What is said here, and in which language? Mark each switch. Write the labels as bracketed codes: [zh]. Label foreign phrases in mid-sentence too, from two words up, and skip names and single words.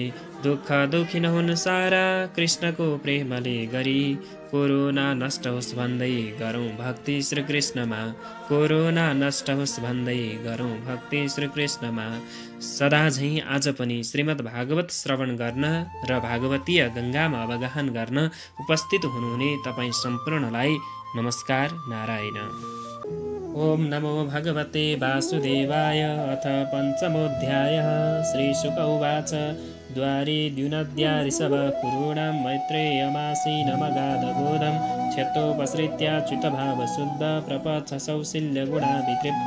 [ne] दुःख दुखी नहुन् सारा, कृष्णको प्रेमले गरी, कोरोना नष्ट होस् भन्दै गरौँ भक्ति श्री कृष्णमा। कोरोना नष्ट होस् भन्दै गरौँ भक्ति श्री कृष्णमा। सदा झैँ आज पनि श्रीमद् भागवत श्रवण गर्न र भागवतीय गङ्गामा अवगाहन गर्न उपस्थित हुनुहुने तपाईँ सम्पूर्णलाई नमस्कार नारायण। [sa] ओम नमो भगवते वासुदेवाय। अथ पञ्चमोऽध्यायः। श्रीशुक उवाच द्वारे द्युनद्या ऋषभ कुरूणां मैत्रेयमासीनमगाधबोधं क्षत्रोपसृत्याच्युतभावशुद्ध प्रपच्छ सौशील्यगुणा वितृप्त।